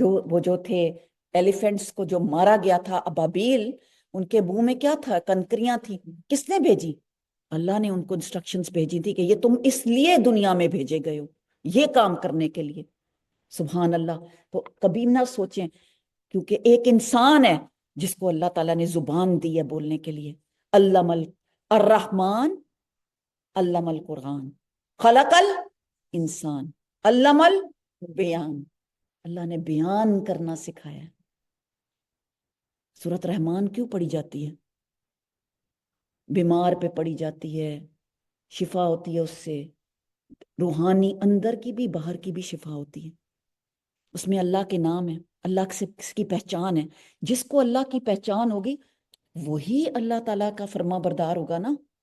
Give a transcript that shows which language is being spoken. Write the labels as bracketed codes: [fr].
[ur] وہ جو تھے ایلیفینٹس کو جو مارا گیا تھا ابابیل، ان کے منہ میں کیا تھا؟ کنکریاں تھیں. کس نے بھیجی؟ اللہ نے ان کو انسٹرکشنز بھیجی تھی کہ یہ تم اس لیے دنیا میں بھیجے گئے ہو، یہ کام کرنے کے لیے. سبحان اللہ. تو کبھی نہ سوچیں، کیونکہ ایک انسان ہے جس کو اللہ تعالیٰ نے زبان دی ہے بولنے کے لیے. [ar] علم الرحمن علم القرآن خلق الانسان علم البیان. [ur] اللہ نے بیان کرنا سکھایا. سورۃ رحمان کیوں پڑھی جاتی ہے؟ بیمار پہ پڑھی جاتی ہے، شفا ہوتی ہے اس سے، روحانی اندر کی بھی باہر کی بھی شفا ہوتی ہے. اس میں اللہ کے نام ہے، اللہ سے کس کی پہچان ہے. جس کو اللہ کی پہچان ہوگی وہی اللہ تعالیٰ کا فرما بردار ہوگا نا.